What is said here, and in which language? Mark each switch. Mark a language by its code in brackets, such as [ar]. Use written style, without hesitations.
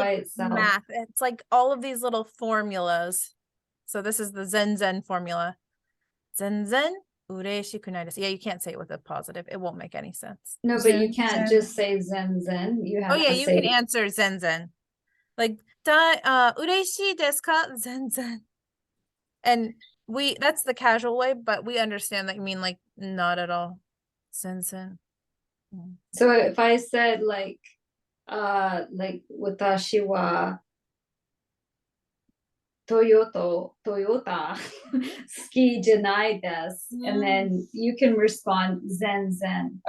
[en] by itself. math. It's like all of these little formulas. So this is the zen formula. [ja] 全然嬉しくないです. [en] Yeah, you can't say it with a positive. It won't make any sense. No, but you can't zen. just say Zen. You Oh have yeah, to you say can answer [ja] 全然. [en] Like [ja] 嬉しいですか? 全然. [en] And that's the casual way, but we understand that you mean like not at all. [ja] 全然. [en] So if I said like [ja] watashi wa Toyota ski janai desu, [en] and then you can respond zen.